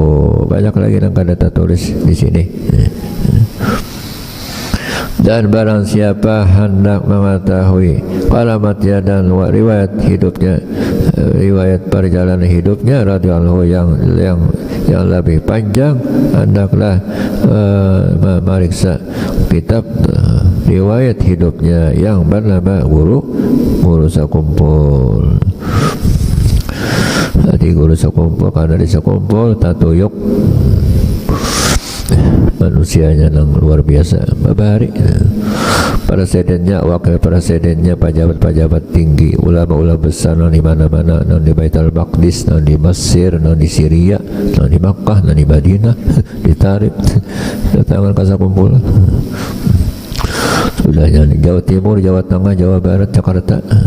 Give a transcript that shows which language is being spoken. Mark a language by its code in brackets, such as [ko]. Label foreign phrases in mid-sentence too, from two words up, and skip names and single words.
[id] Banyak lagi yang kada tulis di sini. Dan barang siapa hendak mengetahui karamatnya dan riwayat hidupnya, riwayat perjalanan hidupnya radhiyallahu yang lebih panjang, hendaklah memeriksa kitab riwayat hidupnya yang bernama Guru Sakumpul. Di Guru Sakumpul, karena di Sakumpul tatuyuk manusianya yang luar biasa, babari. Presidennya, wakil presidennya, pejabat-pejabat tinggi, ulama-ulama besar di mana-mana, di Baitul Maqdis, di Mesir, di Syria, di Makkah, di Madinah, ditarik datangan ke Sakumpul. Sudahnya di Jawa Timur, Jawa Tengah, Jawa Barat, Jakarta.